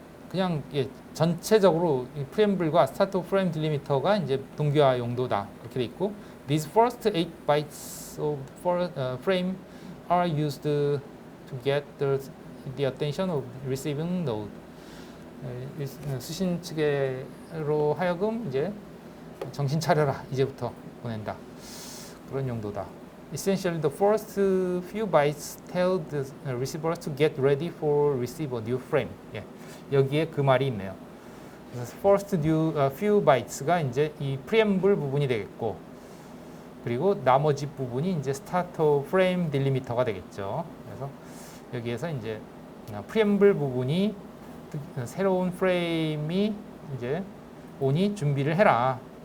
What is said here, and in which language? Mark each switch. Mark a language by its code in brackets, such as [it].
[ko] 그냥 전체적으로 이 프리엠블과 스타트 프레임 딜리미터가 이제 동기화 용도다 이렇게 돼 있고 [en] these first 8 bytes of frame are used to get the attention of receiving node. [ko] 수신 측으로 하여금 이제 정신 차려라 이제부터 보낸다 그런 용도다. [en] Essentially, the first few bytes tell the receiver to get ready for receive a new frame. [ko] 예. 여기에 그 말이 있네요. 그래서 [en] first few bytes [ko] 가 이제 이 preamble 부분이 되겠고, 그리고 나머지 부분이 이제 start frame delimiter가 되겠죠. 그래서 여기에서 이제 preamble 부분이 새로운 프레임이 이제 오니 준비를 해라.